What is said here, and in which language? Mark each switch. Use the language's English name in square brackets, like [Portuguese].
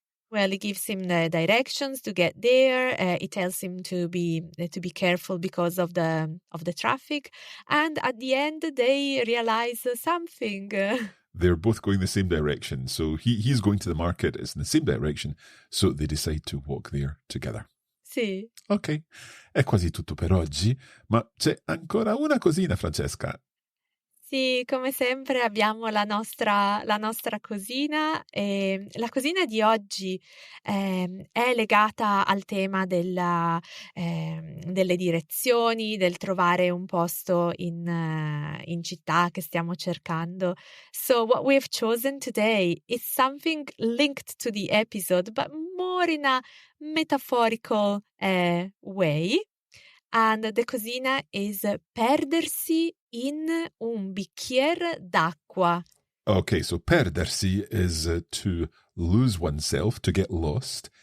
[English] Well, he gives him the directions to get there. He tells him to be careful because of the traffic, and at the end they realize something. They're both going the same direction. So he's going to the market, it's in the same direction, so they decide to walk there together. [Italian] Sì. Ok, è quasi tutto per oggi, ma c'è ancora una cosina, Francesca. Sì, come sempre abbiamo la nostra cosina. La cosina di oggi è legata al tema delle direzioni, del trovare un posto in città che stiamo cercando. [English] So what we've chosen today is something linked to the episode, but more in a metaphorical way. And the cosina is [Italian] perdersi in un bicchiere d'acqua. [English] Okay, so perdersi is to lose oneself, to get lost.